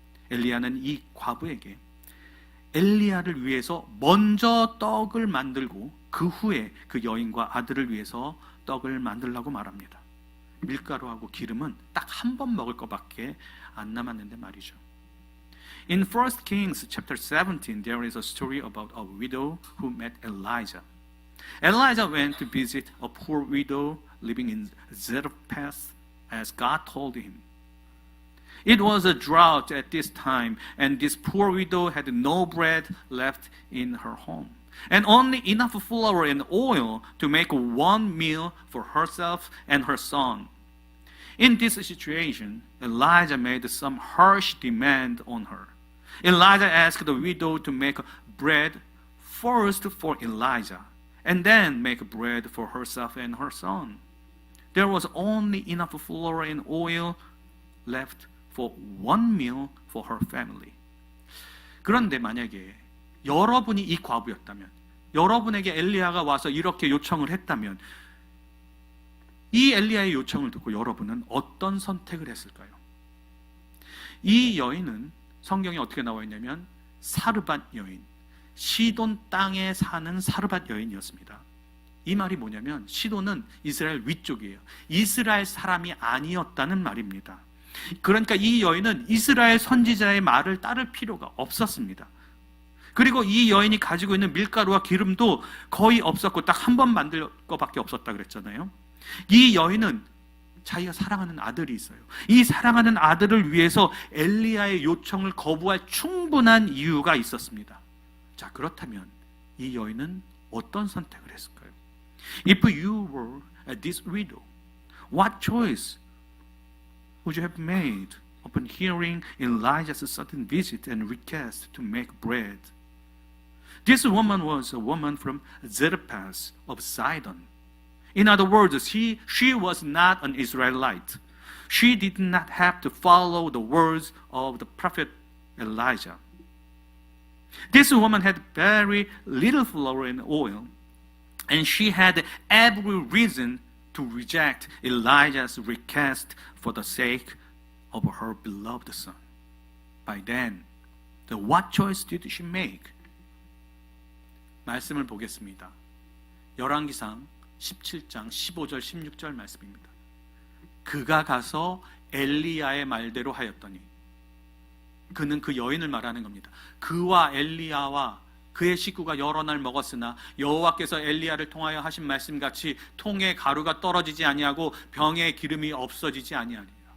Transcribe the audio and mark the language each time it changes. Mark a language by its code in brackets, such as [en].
[ko] 엘리야는 이 과부에게 엘리야를 위해서 먼저 떡을 만들고 그 후에 그 여인과 아들을 위해서 떡을 만들라고 말합니다. 밀가루하고 기름은 딱 한 번 먹을 것밖에 안 남았는데 말이죠. [en] In 1 Kings chapter 17, there is a story about a widow who met Elijah. Elijah went to visit a poor widow living in Zarephath as God told him. It was a drought at this time, and this poor widow had no bread left in her home, and only enough flour and oil to make one meal for herself and her son. In this situation, Elijah made some harsh demand on her. Elijah asked the widow to make bread first for Elijah, and then make bread for herself and her son. There was only enough flour and oil left for one meal for her family. [ko] 그런데 만약에 여러분이 이 과부였다면, 여러분에게 엘리야가 와서 이렇게 요청을 했다면, 이 엘리야의 요청을 듣고 여러분은 어떤 선택을 했을까요? 이 여인은 성경에 어떻게 나와 있냐면 사르밧 여인, 시돈 땅에 사는 사르밧 여인이었습니다. 이 말이 뭐냐면 시돈은 이스라엘 위쪽이에요. 이스라엘 사람이 아니었다는 말입니다. 그러니까 이 여인은 이스라엘 선지자의 말을 따를 필요가 없었습니다. 그리고 이 여인이 가지고 있는 밀가루와 기름도 거의 없었고 딱 한 번 만들 것밖에 없었다 그랬잖아요. 이 여인은 자기가 사랑하는 아들이 있어요. 이 사랑하는 아들을 위해서 엘리야의 요청을 거부할 충분한 이유가 있었습니다. 자, 그렇다면 이 여인은 어떤 선택을 했을까요? [en] If you were this widow, what choice would you have made upon hearing Elijah's sudden visit and request to make bread? This woman was a woman from Zarephath of Sidon. In other words, she was not an Israelite. She did not have to follow the words of the prophet Elijah. This woman had very little flour and oil, and she had every reason to reject Elijah's request for the sake of her beloved son. By then, what choice did she make? [ko] 말씀을 보겠습니다. 열왕기상 17장 15절 16절 말씀입니다. 그가 가서 엘리야의 말대로 하였더니, 그는 그 여인을 말하는 겁니다. 그와 엘리야와 그의 식구가 여러 날 먹었으나 여호와께서 엘리야를 통하여 하신 말씀같이 통에 가루가 떨어지지 아니하고 병에 기름이 없어지지 아니하리라.